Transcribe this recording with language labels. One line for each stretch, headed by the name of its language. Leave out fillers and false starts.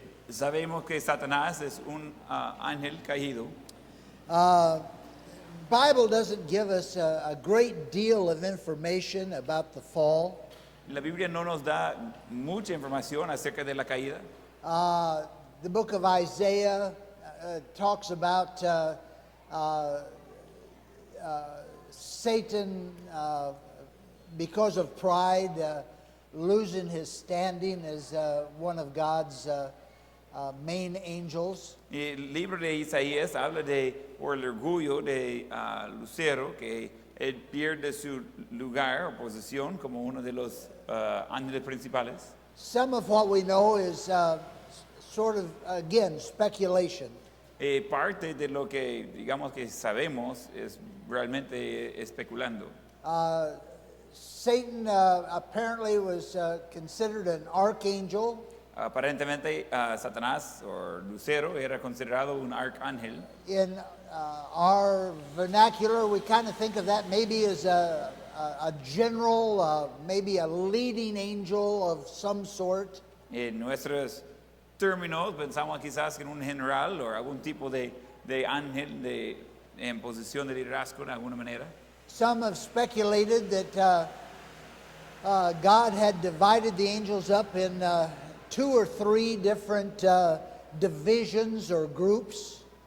Spanish: Sabemos que Satanás es un ángel caído.
English: Bible doesn't give us a great deal of information about the fall.
Spanish: La Biblia no nos da mucha información acerca de la caída.
English: The book of Isaiah talks about Satan, because of pride, losing his standing as one of God's main angels.
Spanish: Y el libro de Isaías habla de por el orgullo de Lucero, que él pierde su lugar o posición como uno de los ángeles principales.
English: Some of what we know is sort of, again, speculation.
Spanish: Parte de lo que digamos que sabemos es realmente especulando.
English: Satan apparently was considered an archangel.
Spanish: Aparentemente Satanás o Lucero era considerado un arcángel.
English: In our vernacular, we kind of think of that maybe as a general, maybe a leading angel of some sort.
Spanish: En nuestros términos pensamos quizás en un general o algún tipo de ángel en posición de liderazgo de alguna manera.
English: Some have speculated that God had divided the angels up in 2 or 3 different divisions or groups.